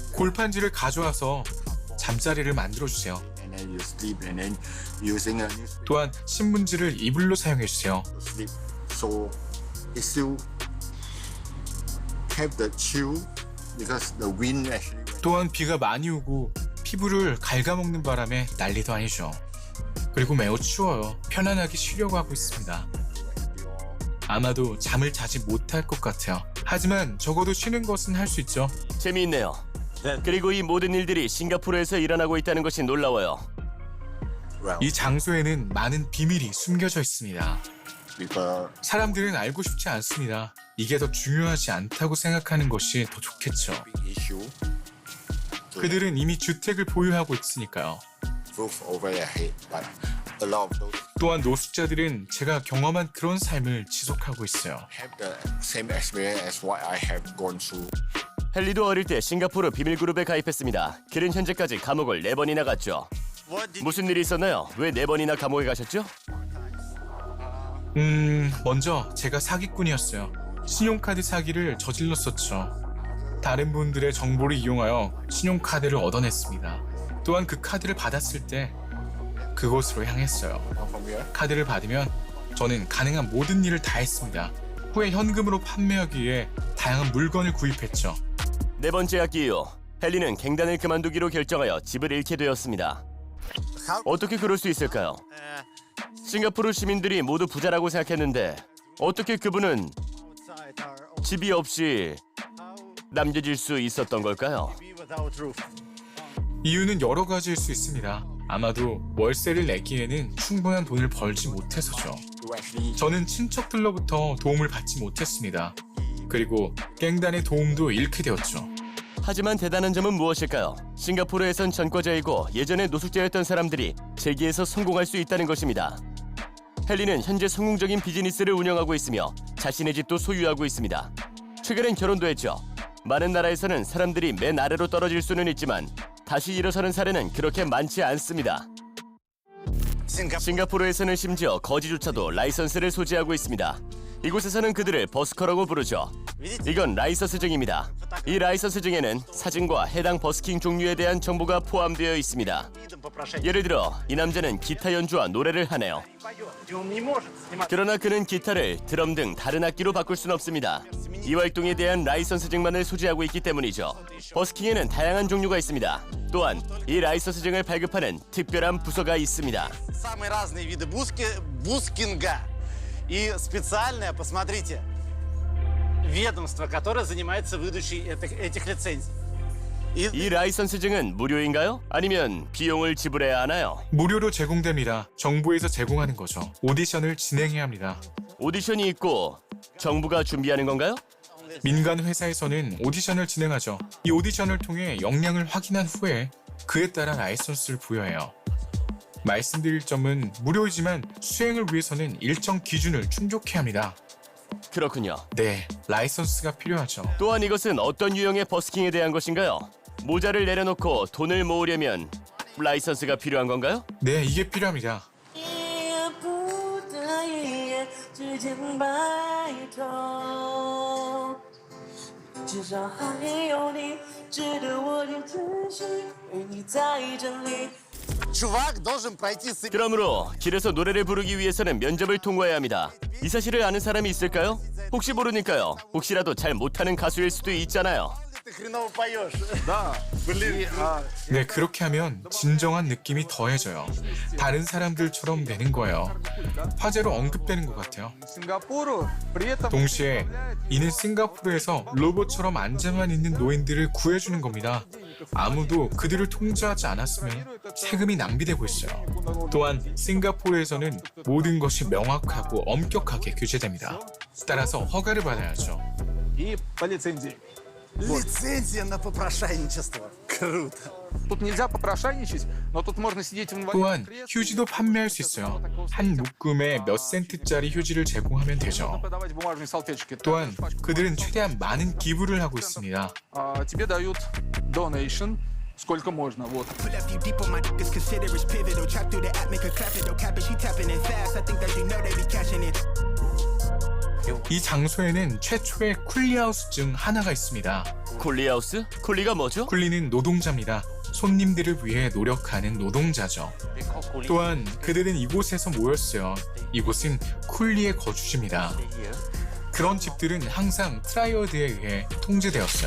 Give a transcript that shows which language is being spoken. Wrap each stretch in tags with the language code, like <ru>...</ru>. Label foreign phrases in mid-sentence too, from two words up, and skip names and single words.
<ko>골판지를 가져와서 잠자리를 만들어주세요.</ko> <en>and then you sleep and then using a newspaper</en> <ko>또한 신문지를 이불로 사용해주세요.</ko> <en>to sleep. So it still have the chill because the wind actually went.</en> <ko>또한 비가 많이 오고 피부를 갉아먹는 바람에 난리도 아니죠. 그리고 매우 추워요. 편안하게 쉬려고 하고 있습니다. 아마도 잠을 자지 못할 것 같아요. 하지만 적어도 쉬는 것은 할 수 있죠. 재미있네요. 그리고 이 모든 일들이 싱가포르에서 일어나고 있다는 것이 놀라워요.</ko> <en>Well,</en> <ko>이 장소에는 많은 비밀이 숨겨져 있습니다.</ko> <en>because</en> <ko>사람들은 알고 싶지 않습니다. 이게 더 중요하지 않다고 생각하는 것이 더 좋겠죠.</ko> <en>big issue.</en> <ko>그들은 이미 주택을 보유하고 있으니까요.</ko> <en>Roof over their head, but a lot of those</en> <ko>또한 노숙자들은 제가 경험한 그런 삶을 지속하고 있어요.</ko> <en>have the same experience as what I have gone through.</en> <ko>헨리도 어릴 때 싱가포르 비밀 그룹에 가입했습니다. 그는 현재까지 감옥을 4번이나 갔죠.</ko> <en>What did</en> <ko>무슨 일이 있었나요? 왜 4번이나 감옥에 가셨죠? 먼저 제가 사기꾼이었어요. 신용카드 사기를 저질렀었죠. 다른 분들의 정보를 이용하여 신용카드를 얻어냈습니다. 또한 그 카드를 받았을 때 그곳으로 향했어요.</ko> <en>From here,</en> <ko>카드를 받으면 저는 가능한 모든 일을 다 했습니다. 후에 현금으로 판매하기 위해 다양한 물건을 구입했죠. 4번째 학기 이후 헨리는 갱단을 그만두기로 결정하여 집을 잃게 되었습니다.</ko> <en>how</en> <ko>어떻게 그럴 수 있을까요? 싱가포르 시민들이 모두 부자라고 생각했는데 어떻게 그분은</ko> <en>outside are</en> <ko>집이 없이 남겨질 수 있었던 걸까요?</ko> <en>be without roof?</en> <ko>이유는 여러 가지일 수 있습니다. 아마도 월세를 내기에는 충분한 돈을 벌지 못해서죠.</ko> <en>to actually</en> <ko>저는 친척들로부터 도움을 받지 못했습니다. 그리고 갱단의 도움도 잃게 되었죠. 하지만 대단한 점은 무엇일까요? 싱가포르에선 전과자이고 예전에 노숙자였던 사람들이 재기에서 성공할 수 있다는 것입니다. 헨리는 현재 성공적인 비즈니스를 운영하고 있으며 자신의 집도 소유하고 있습니다. 최근엔 결혼도 했죠. 많은 나라에서는 사람들이 맨 아래로 떨어질 수는 있지만 다시 일어서는 사례는 그렇게 많지 않습니다. Singapore. 싱가포르에서는 심지어 거지조차도 라이선스를 소지하고 있습니다. 이곳에서는 그들을 버스커라고 부르죠. 이건 라이선스증입니다. 이 라이선스증에는 사진과 해당 버스킹 종류에 대한 정보가 포함되어 있습니다.</ko> <ru>Видом попрошайки.</ru> <ko>예를 들어 이 남자는 기타 연주와 노래를 하네요.</ko> <ru>И он не может снимать.</ru> <ko>그러나 그는 기타를 드럼 등 다른 악기로 바꿀 수는 없습니다. 이 활동에 대한 라이선스증만을 소지하고 있기 때문이죠. 버스킹에는 다양한 종류가 있습니다. 또한 이 라이선스증을 발급하는 특별한 부서가 있습니다.</ko> <ru>Самые разные виды бускинга. И специальное, посмотрите, ведомство, которое занимается выдачей этих лицензий.</ru> <ko>이 라이선스증은 무료인가요? 아니면 비용을 지불해야 하나요? 무료로 제공됩니다. 정부에서 제공하는 거죠. 오디션을 진행해야 합니다. 오디션이 있고 정부가 준비하는 건가요? 민간 회사에서는 오디션을 진행하죠. 이 오디션을 통해 역량을 확인한 후에 그에 따라 라이선스를 부여해요. 말씀드릴 점은 무료이지만 수행을 위해서는 일정 기준을 충족해야 합니다. 그렇군요. 네, 라이선스가 필요하죠. 또한 이것은 어떤 유형의 버스킹에 대한 것인가요? 모자를 내려놓고 돈을 모으려면 라이선스가 필요한 건가요? 네, 이게 필요합니다.</ko> <zh>也不得一夜之间白头，至少还有你，值得我的珍惜，与你在这里。</zh> <ru>Чувак должен пройти с...</ru> <ko>그러므로 길에서 노래를 부르기 위해서는 면접을 통과해야 합니다. 이 사실을 아는 사람이 있을까요? 혹시 모르니까요. 혹시라도 잘 못하는 가수일 수도 있잖아요.</ko> <ru>Ты хреново поешь. Да.</ru> <ko>네, 그렇게 하면 진정한 느낌이 더해져요. 다른 사람들처럼 되는 거예요. 화제로 언급되는 것 같아요.</ko> <ru>Сингапуру при этом</ru> <ko>동시에 이는 싱가포르에서 로봇처럼 앉아만 있는 노인들을 구해주는 겁니다. 아무도 그들을 통제하지 않았으면 세금이 낭비되고 있어요. 또한 싱가포르에서는 모든 것이 명확하고 엄격하게 규제됩니다. 따라서 허가를 받아야죠.</ko> <ru>и по лицензии. Лицензия на попрошайничество. Круто. Тут нельзя попрошайничать, но тут можно сидеть в инвалидном</ru> <ko>또한</ko> <ru>кресле.</ru> <ko>휴지도 판매할 수 있어요. 한 묶음에 몇 센트짜리 휴지를 제공하면 되죠.</ko> <ru>Продавать бумажные салфеточки.</ru> <ko>또한 그들은 최대한 많은 기부를 하고 있습니다.</ko> <ru>Тебе дают donation, сколько можно. Вот.</ru> <en>Pull up you deep on my dick is consider it's pivotal. Trap through the app, make her clap it, don't cap it. She tapping it fast. I think that they know they be catching it.</en> <ko>이 장소에는 최초의 쿨리하우스 중 하나가 있습니다. 쿨리하우스? 쿨리가 뭐죠? 쿨리는 노동자입니다. 손님들을 위해 노력하는 노동자죠. 또한 그들은 이곳에서 모였어요. 이곳은 쿨리의 거주지입니다. 그런 집들은 항상 트라이어드에 의해 통제되었어요.</ko>